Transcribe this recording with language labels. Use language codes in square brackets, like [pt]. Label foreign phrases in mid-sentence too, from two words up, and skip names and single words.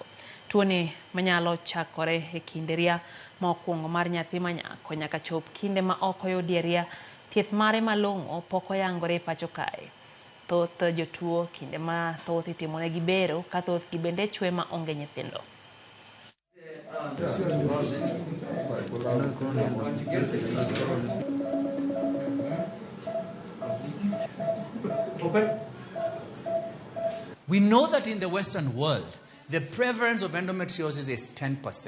[luo] Tuoni manyalo chakore e kinde ria ma okwongo mar nyathi manyako nyaka chop kinde ma ok oyudie ria, thieth mare malong'o pok oyangore e pachoka. Thoth jotuo kinde ma thoth itimonegi bero ka thoth gi bende chwe ma onge nyithindo. [en] We know that in the Western world, the prevalence of endometriosis is 10%.